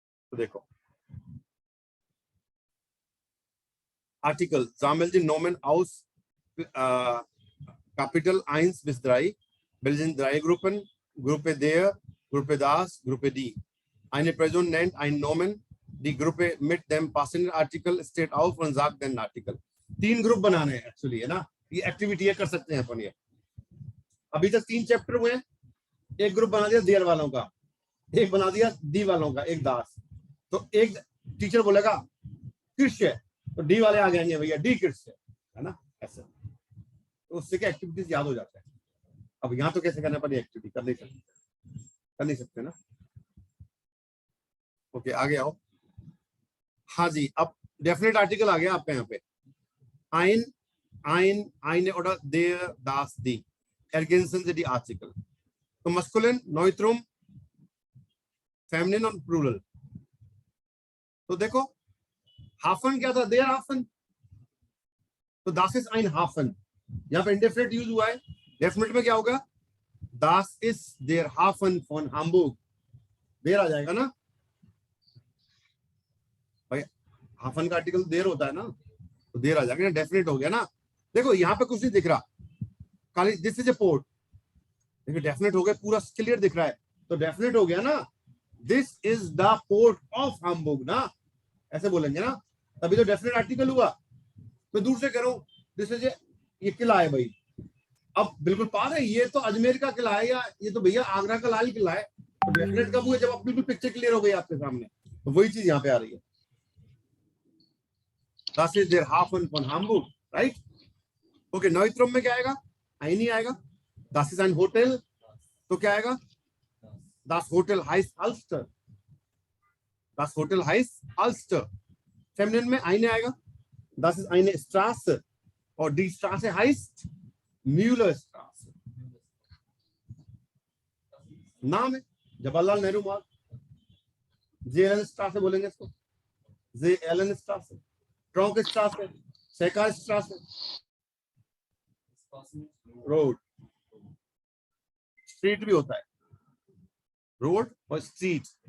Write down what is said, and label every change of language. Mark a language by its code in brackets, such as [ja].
[hi] तो देखो article [de] Sammel die Nomen aus Kapitel 1 bis 3 bilden drei Gruppen, Gruppe der, Gruppe das, Gruppe die. Eine Person nennt ein Nomen, die Gruppe mit dem passenden Artikel steht auf und sagt den Artikel. [hi] 3 group बनाने हैं actually, है ना, ये activity है, कर सकते हैं अपन ये। अभी तक 3 चैप्टर हुए, एक ग्रुप बना दिया देर वालों का, एक बना दिया दी वालों का, एक दास। तो एक टीचर बोलेगा कृष्य, तो डी वाले आ जाएंगे भैया डी कृष्य, है ना, ऐसे। तो उससे क्या एक्टिविटीज याद हो जाता है। अब यहाँ तो कैसे करना पड़ेगी एक्टिविटी, कर नहीं सकते ना। ओके आगे आओ। हाँ जी, अब डेफिनेट आर्टिकल आ गया आपका यहाँ पे। [de] ein, eine oder der, das, die ergänzen sie die Artikel। [hi] तो मस्कुलिन, नोइट्रुम, फेमिनिन और प्लूरल। तो देखो हाफन क्या था? [de] देयर हाफन, [hi] तो [de] दास इज ein हाफन। [hi] यहाँ पे इंडेफिनिट यूज हुआ है, डेफिनेट में क्या होगा? [de] दास इज देयर हाफन फॉन हाम्बुर्ग। [hi] देर आ जाएगा ना भाई, हाफन का आर्टिकल देर होता है ना, तो देर आ जाएगा, डेफिनेट हो गया ना। देखो यहाँ पे कुछ नहीं दिख रहा, खाली [en] this is a port, [hi] देखो डेफिनेट हो गया, पूरा क्लियर दिख रहा है, तो डेफिनेट हो गया ना। [en] this is the port of Hamburg [hi] ना, ऐसे बोलेंगे ना, तभी तो डेफिनेट आर्टिकल हुआ। तो दूर से करो, दिस इज ये किला है भाई, अब बिल्कुल पास है, ये तो अजमेर का किला है, या ये तो भैया आगरा का लाल किला है। तो डेफिनेट कब हुआ? जब आप बिल्कुल पिक्चर क्लियर हो गई आपके सामने, तो वही चीज यहाँ पे आ रही है। [de] Das ist der Hafen von Hamburg, right? [hi] Okay, Neutrum में क्या आएगा? नहीं आएगा। [de] Das ist ein Hotel, [hi] तो क्या आएगा? [de] Das Hotel heißt Alster। Das Hotel heißt Alster। [hi] Feminine में eine आएगा। [de] Das ist eine Straße, और die Straße heißt Müllerstraße। [hi] नाम है जवाहरलाल नेहरू मार्ग, JLN Straße बोलेंगे इसको, JLN Straße, ट्रॉन्क स्ट्रासे, सेकार स्ट्रासे, रोड, स्ट्रीट भी होता है, रोड और स्ट्रीट।